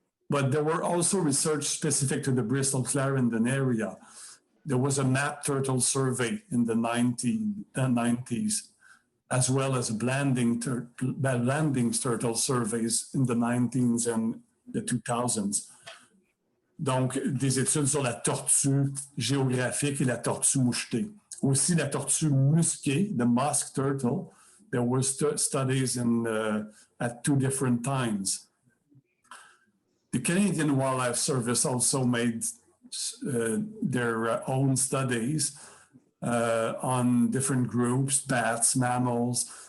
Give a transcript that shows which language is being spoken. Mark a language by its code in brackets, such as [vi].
[en] But there were also research specific to the Bristol-Clarendon area. There was a map turtle survey in the 90s, as well as landing turtle surveys in the 19s and the 2000s. [fr] Donc, des études sur la tortue géographique et la tortue mouchetée. Aussi la tortue musquée, [en] the musk turtle. There were studies at 2 different times. The Canadian Wildlife Service also made their own studies on different groups, bats, mammals.